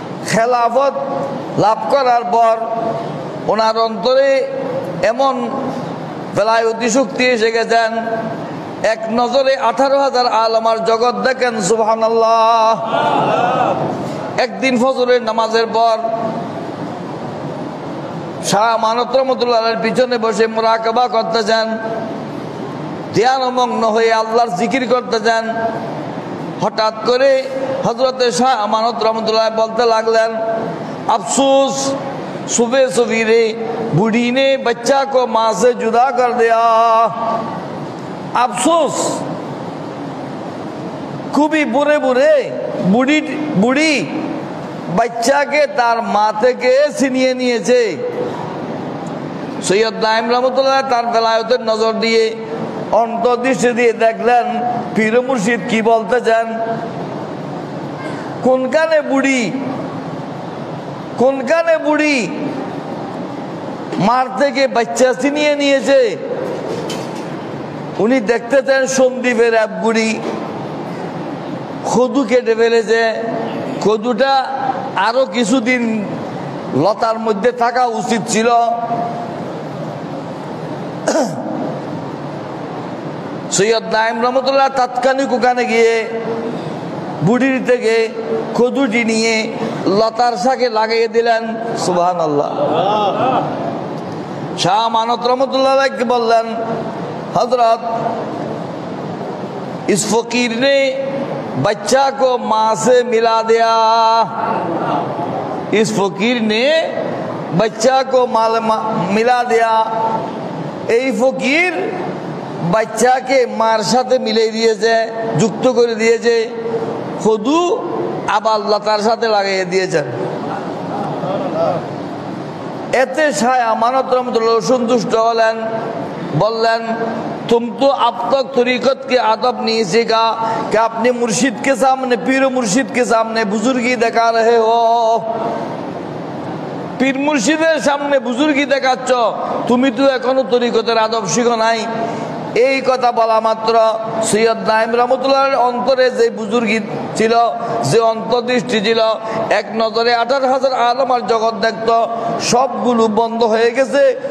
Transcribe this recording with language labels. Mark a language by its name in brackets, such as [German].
[Bangla] খেলাফত লাভ করার পর ওনার অন্তরে এমন বেলায়েতি শক্তি এসে গেছেন, এক নজরে 18,000 আলমার জগৎ দেখেন। সুবহানাল্লাহ। একদিন ফজরের নামাজের পর শাহ আমানত রহমতুল্লাহের পিছনে বসে মুরাকাবা করতে যান, ধ্যানমগ্ন হয়ে আল্লাহর জিকির করতে যান। হঠাৎ করে হযরতে শাহ আমানত রহমতুল্লাহ বলতে লাগলেন, [Hindi] अफसोस सुबह सवेरे बूढ़ी ने बच्चा को माँ से जुदा कर दिया। अफसोस, [Bangla] খুবই বুড়ে বুড়ে বুড়ি বাচ্চাকে তার মা থেকে ছিনিয়ে নিয়েছে। সৈয়দ দাইম রহমতুল্লাহ তার বেলায়েতের নজর দিয়ে, অন্তর্দৃষ্টি দিয়ে দেখলেন পীর মুর্শিদ কি বলতে চান। কোনখানে বুড়ি, কোনখানে বুড়ি মার থেকে বাচ্চা ছিনিয়ে নিয়েছে। উনি দেখতে চান সন্দীপের এক বুড়ি খদু কেটে ফেলেছে। খদুটা আরো কিছুদিন লতার মধ্যে থাকা উচিত ছিল। সৈয়দ দাইম রহমতুল্লাহ তাৎক্ষণিক ওখানে গিয়ে বুড়ির থেকে খদুটি নিয়ে লতার শাকে লাগিয়ে দিলেন। সুবহানাল্লাহ। [Hindi] শাহ আমানত রহমতুল্লাহ [Bangla] বললেন, [Hindi] हजरत इस फकीर ने बच्चा को माँ से मिला दिया। इस फकीर ने बच्चा को मिला दिया। [Bangla] এই ফকির বাচ্চাকে মার সাথে মিলিয়ে দিয়েছে, যুক্ত করে দিয়েছে। খদু আবার লতার সাথে লাগিয়ে দিয়েছেন। এতে শাহ আমানত রহমতুল্লাহ সন্তুষ্ট হলেন, [Hindi] बोलन तुम तो अब तक तरीकत के आदब नहीं सीखा कि अपने मुर्शिद के सामने, पीर मुर्शिद के सामने बुजुर्गी दिखा रहे हो। [Bangla] पीर मुर्शिদের সামনে বুজুর্গি দেখাচ্ছ, তুমি তো এখনো তরিকতের আদব শিখো নাই। এই কথা বলা মাত্র সৈয়দ দাইম রহমতুল্লাহর অন্তরে যে বুজুর্গি ছিল, যে অন্তর্দৃষ্টি ছিল, এক নজরে 18,000 আলম আর জগৎ দেখত, সবগুলো বন্ধ হয়ে গেছে।